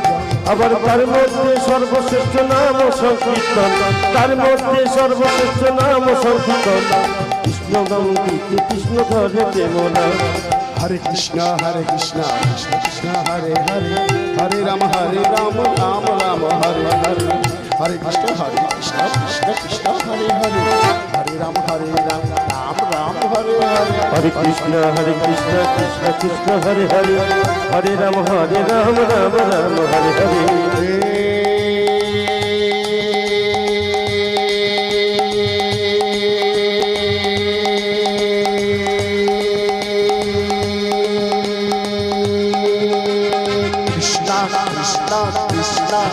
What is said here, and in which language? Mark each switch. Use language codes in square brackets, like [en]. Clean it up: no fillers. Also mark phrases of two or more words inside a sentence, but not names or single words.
[bn] আবার তার মধ্যে সর্বশ্রেষ্ঠ নাম সংকীর্তন তার মধ্যে সর্বশ্রেষ্ঠ নাম সংকীর্তন কৃষ্ণ নাম দিতে কৃষ্ণ ধরে প্রেম নাম হরে কৃষ্ণ কৃষ্ণ কৃষ্ণ হরে হরে হরে রাম রাম রাম হরে হরে হরে কৃষ্ণ কৃষ্ণ কৃষ্ণ হরে হরে হরে রাম রাম রাম হরে হরে हरे कृष्ण कृष्ण कृष्ण हरे हरे हरे राम राम राम हरे हरे কৃষ্ণ কৃষ্ণ কৃষ্ণ